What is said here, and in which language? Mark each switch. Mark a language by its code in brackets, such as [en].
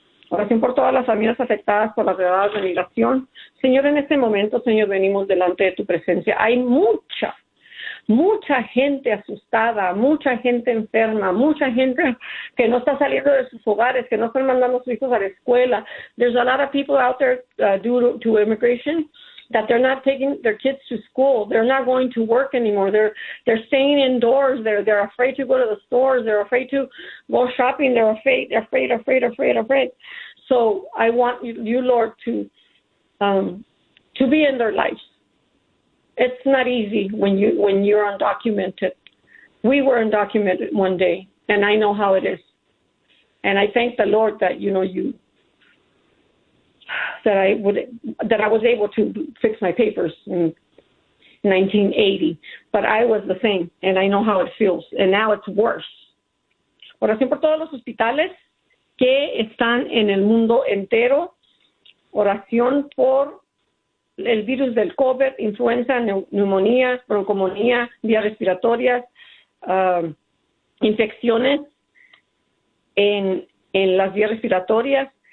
[es] Oración por todas las familias afectadas por las redadas de migración. Señor, en este momento, Señor, venimos delante de tu presencia. Hay mucha, mucha gente asustada, mucha gente enferma, mucha gente que no está saliendo de sus hogares, que no están mandando a sus hijos a la escuela. [en] There's a lot of people out there due to immigration that they're not taking their kids to school. They're not going to work anymore. They're staying indoors. They're afraid to go to the stores. They're afraid to go shopping. They're afraid. So I want you, Lord, to be in their lives. It's not easy when you're undocumented. We were undocumented one day, and I know how it is. And I thank the Lord that I was able to fix my papers in 1980. But I was the same, and I know how it feels. And now it's worse. [es] Oración por todos los hospitales que están en el mundo entero. Oración por el virus del COVID, influenza, neumonía, broncomonía, vías respiratorias, infecciones en las vías respiratorias.